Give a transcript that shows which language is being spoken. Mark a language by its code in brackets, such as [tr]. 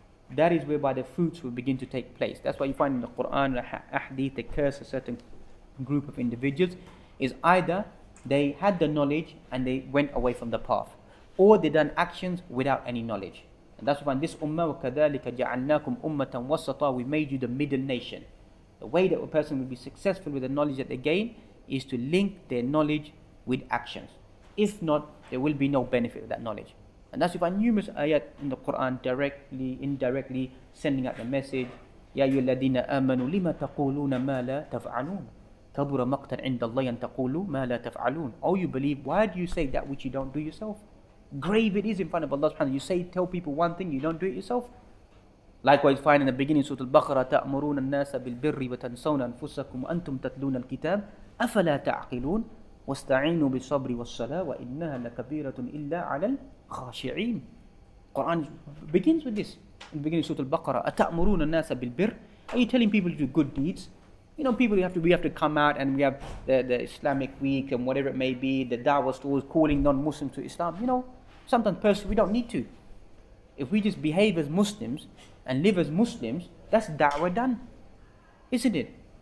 [en] That is whereby the fruits will begin to take place. That's why you find in the Quran, the hadith, they curse a certain group of individuals, is either they had the knowledge and they went away from the path, or they done actions without any knowledge. And that's why in this ummah, [ar] وَكَذَلِكَ جَعَلْنَاكُمْ أُمَّةً وَسَطًا, [en] we made you the middle nation. The way that a person will be successful with the knowledge that they gain is to link their knowledge with actions. If not, there will be no benefit of that knowledge. And that's why numerous ayat in the Quran directly, indirectly sending out the message, [ar] يَا أَيُّهَا الَّذِينَ آمَنُوا لِمَ تَقُولُونَ مَا لَا تَفْعَلُونَ كَبُرَ مَقْتًا عِنْدَ اللَّهِ أَن تَقُولُوا مَا لَا تَفْعَلُونَ. [en] Oh, you believe, why do you say that which you don't do yourself? Grave it is in front of Allah subhanahu wa ta'ala. You tell people one thing, you don't do it yourself. Likewise, find in the beginning of Surah Al-Baqarah, [ar] تَأْمُرُونَ النَّاسَ بِالْبِرِّ وَتَنْسَوْنَ أَنفُسَكُمْ وَأَنْتُمْ تَتْلُونَ الْكِتَابَ أَفَلَا تَعْقِلُونَ وَاسْتَعِينُوا بِالصَّبْرِ وَالصَّلَاةِ وَإِنَّهَا لَكَبِيرَةٌ إِلَّا عَلَى الْخَاشِعِينَ. [en] Quran begins with this. In the beginning of Surah Al-Baqarah, [ar] أَتَأْمُرُونَ النَّاسَ بِالْبِرِّ, [en] are you telling people to do good deeds? You know, people we have to come out, and we have the Islamic week and whatever it may be, the da'wah stores calling non-Muslims to Islam. You know, sometimes personally we don't need to. If we just behave as Muslims and live as Muslims, that's da'wah done, isn't it?